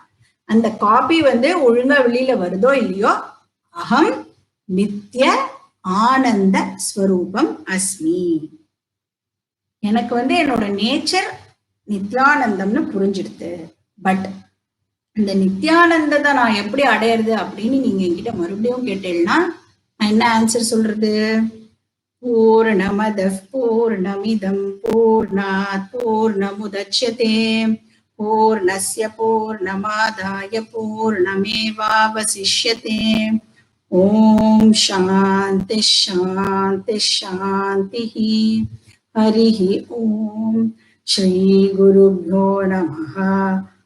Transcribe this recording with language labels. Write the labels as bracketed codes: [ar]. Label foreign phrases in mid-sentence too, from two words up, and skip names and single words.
[ta] அந்த காப்பி ஒழுங்கா வெளியில வருதோ இல்லையோ, [sa] अहं नित्य आनन्द स्वरूपम् अस्मि. [ta] எனக்கு என்னோட நேச்சர் நித்யானந்தம்னு புரிஞ்சிடுது. பட் இந்த நித்யானந்தத்தை நான் எப்படி அடையிறது அப்படின்னு நீங்க என்கிட்ட மறுபடியும் கேட்டேன்னா நான் என்ன ஆன்சர் சொல்றது, [sa] पूर्णमदः पूर्णमिदं पूर्णात् पूर्णमुदच्यते पूर्णस्य पूर्णमादाय पूर्णमेवावशिष्यते. ॐ शान्ति शान्ति शान्ति. हरिः ॐ. श्री गुरुभ्यो नमः.